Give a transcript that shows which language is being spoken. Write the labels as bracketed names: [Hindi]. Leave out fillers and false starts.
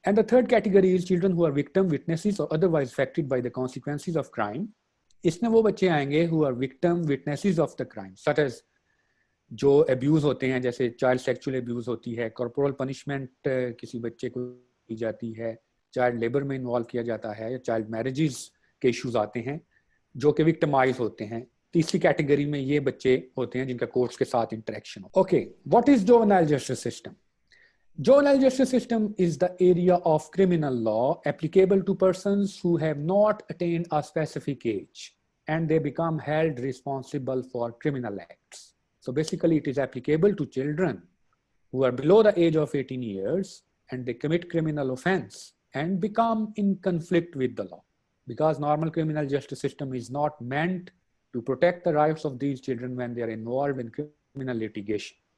[English] And the third category is children who are victim, witnesses or otherwise affected by the consequences of crime. [Urdu] اس میں وہ بچے آئیں گے [English] who are victim, witnesses of the crime, such as [Urdu] جو abuse ہوتے ہیں, جیسے child sexual abuse ہوتی ہے, کارپورل پنشمنٹ کسی بچے کو دی جاتی ہے, چائلڈ لیبر میں انوالو کیا جاتا ہے, یا چائلڈ میرجز کے ایشوز آتے ہیں جو کہ وکٹمائز ہوتے ہیں. تیسری کیٹیگری میں یہ بچے ہوتے ہیں جن کا کورٹس کے ساتھ interaction ہو. [English] Okay, what is juvenile justice system? Juvenile justice system is the area of criminal law applicable to persons who have not attained a specific age and they become held responsible for criminal acts. So basically it is applicable to children who are below the age of 18 years and they commit criminal offense and become in conflict with the law, because normal criminal justice system is not meant to protect the rights of these children when they are involved in criminal litigation.